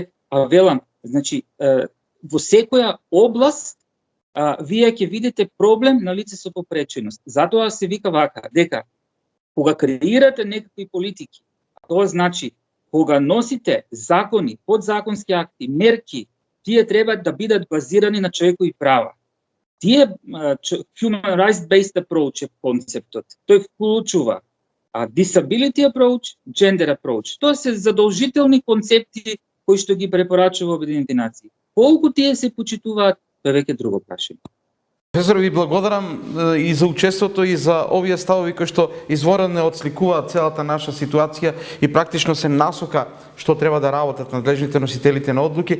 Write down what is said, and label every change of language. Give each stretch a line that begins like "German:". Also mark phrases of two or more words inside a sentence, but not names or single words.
Macedonian: Велам, значи, во секоја област вие ќе видите проблем на лице со попреченост. Затоа се вика вака, дека кога креирате некакви политики, тоа значи кога носите закони, подзаконски акти, мерки, тие треба да бидат базирани на човекови права. Тие
English: human rights-based approach
Macedonian: е концептот. Тој вклучува
English: disability approach, gender approach.
Macedonian: Тоа се задолжителни концепти кои што ги препорачува Обединените нации. Колку тие се почитуваат, тоа веќе друго прашање. Професор, ви благодарам и за учеството и за овие ставови кои што изворено отсликуваат целата наша ситуација и практично се насока што треба да работат надлежните носителите на одлуки.